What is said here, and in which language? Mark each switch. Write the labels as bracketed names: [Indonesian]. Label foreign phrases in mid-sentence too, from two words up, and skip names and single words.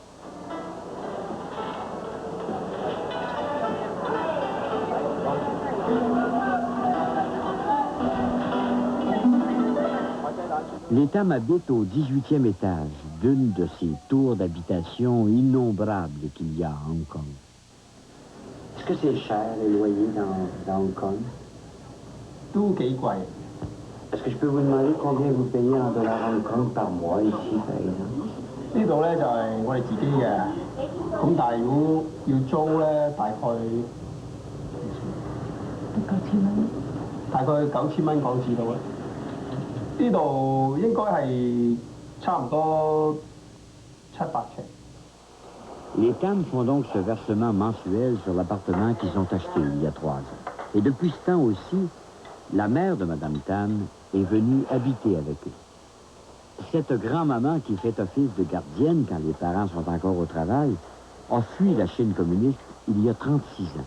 [French] Les Tam habitent au 18e étage d'une de ces tours d'habitation innombrables qu'il y a à Hong Kong. Est-ce que c'est cher, les loyers dans Hong Kong? [Cantonese] 都幾貴。 [French] Est-ce que je peux vous demander combien vous payez en dollars Hong Kong par mois ici, par exemple? [Cantonese] 呢度咧就係我哋自己嘅，咁但係如果要租咧，大概9000蚊港紙到啦。呢度應該係差唔多700尺。 [French] Les Tam font donc ce versement mensuel sur l'appartement qu'ils ont acheté il y a 3 ans. Et depuis ce temps aussi, la mère de Mme Tam est venue habiter avec eux. Cette grand-maman qui fait office de gardienne quand les parents sont encore au travail a fui la Chine communiste il y a 36 ans.